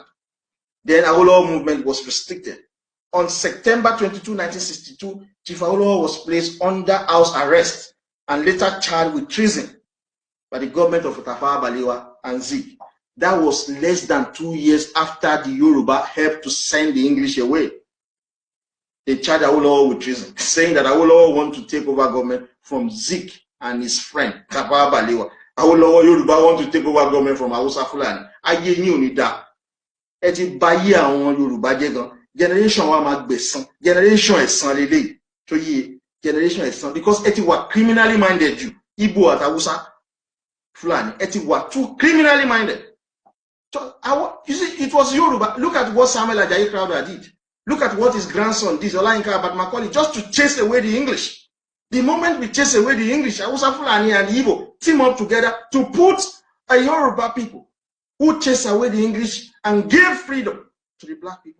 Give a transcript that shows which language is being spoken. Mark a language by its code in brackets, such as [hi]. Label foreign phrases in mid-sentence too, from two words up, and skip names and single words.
[en] Then Awolowo movement was restricted. On September 22, 1962, Chief Awolowo was placed under house arrest and later charged with treason by the government of Tafawa Balewa and Zik. That was less than 2 years after the Yoruba helped to send the English away. They charged Awolowo with treason, saying that Awolowo wanted to take over government from Zik and his friend Tafawa Balewa. Awolowo Yoruba want to take over government from Hausa Fulani. [yo] Ayé yín ò ní dá. Ẹ ti bayé àwọn Yoruba jẹ́ gan. Generation wa máa gbẹ̀san. Generation ẹ̀san lélẹ́yìí. [en] So ye generation ẹ̀san, because [yo] ẹ ti wà [en] criminally minded you. Igbo at Hausa Fulani. [yo] Ẹ ti wà [en] too criminally minded. So you see, it was Yoruba. Look at what Samuel Ajayi Crowther did. Look at what his grandson did, Olayinka Abat Macaulay, just to chase away the English. The moment we chase away the English, Hausa, Fulani, and Igbo team up together to put a Yoruba people who chase away the English and give freedom to the black people.